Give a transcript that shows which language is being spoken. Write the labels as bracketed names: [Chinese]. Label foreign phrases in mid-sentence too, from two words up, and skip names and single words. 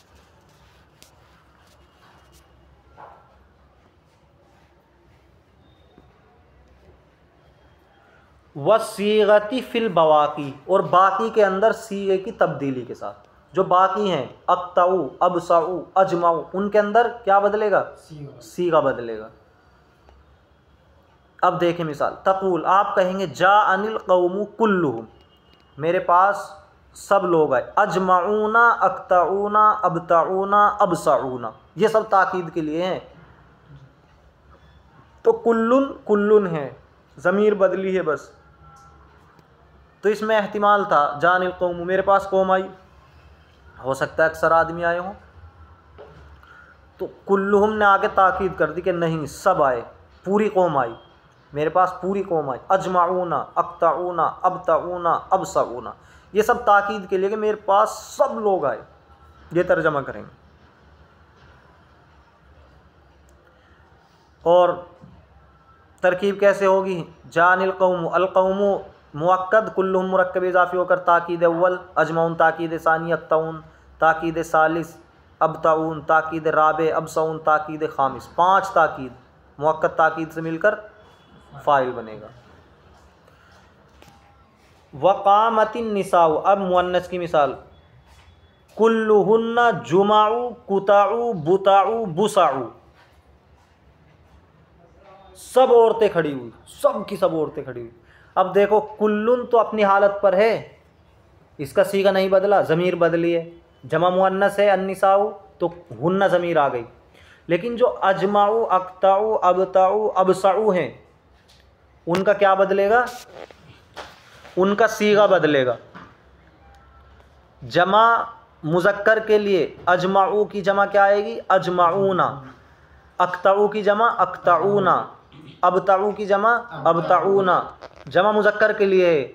[Arabic] وصيغته في البواقي, [Hindi] और बाकी के अंदर सीगे की तब्दीली के साथ, जो बाकी हैं [Arabic] أكتع أبصع أجمع, [Hindi] उनके अंदर क्या बदलेगा, सीगा बदलेगा। अब देखें मिसाल, तक़ूल, आप कहेंगे [Arabic] جاءني القوم كلهم, [Hindi] मेरे पास सब लोग आए, [Arabic] أجمعون أكتعون أبتعون أبصعون, [Hindi] ये सब ताकीद के लिए हैं। तो [Arabic] كلٌّ كلٌّ [Hindi] है, ज़मीर बदली है बस, तो इसमें एहतिमाल था [Arabic] جاءني القوم, [Hindi] मेरे पास कौम आई, हो सकता है अक्सर आदमी आए हों, तो कुल्लुहुम ने आगे ताकीद कर दी कि नहीं सब आए, पूरी कौम आई, मेरे पास पूरी कौम आई। [Arabic] أجمعون أكتعون أبتعون أبصعون, [Hindi] ये सब ताकीद के लिए कि मेरे पास सब लोग आए, ये तर्जमा करेंगे। और तरकीब कैसे होगी, [Arabic] جاءني القوم، القوم [Hindi] मुअक्कद, कुल्लुहुम मुरक्कब इजाफी होकर ताकीद अव्वल, अजमाउन ताकीद सानी, अक्ताउन ताकीद सालिस, अबताउन ताकीद राबे, अबसाउन ताकीद खामिस, 5 ताकीद मुअक्कद ताकीद से मिलकर फ़ाइल बनेगा। [Arabic] وقامت النساء, [Hindi] अब मुअन्नस की मिसाल, [Arabic] كلهن جمع كتع بتع بصع, [Hindi] सब औरतें खड़ी हुई, सब की सब औरतें खड़ी हुई। अब देखो कुल्लुन तो अपनी हालत पर है, इसका सीगा नहीं बदला, ज़मीर बदली है, जमा मुअन्नस है अन्निसाउ, तो हुन्ना ज़मीर आ गई। लेकिन जो अजमाउ अक्ताउ अबताउ अबसाउ हैं, उनका क्या बदलेगा, उनका सीगा बदलेगा। जमा मुज़क्कर के लिए अजमाऊ की जमा क्या आएगी? अजमाऊना। अक्ताऊ की जमा अक्ताऊना। अबताऊ की जमा अबताऊना, जमा मुज़क्कर के लिए है।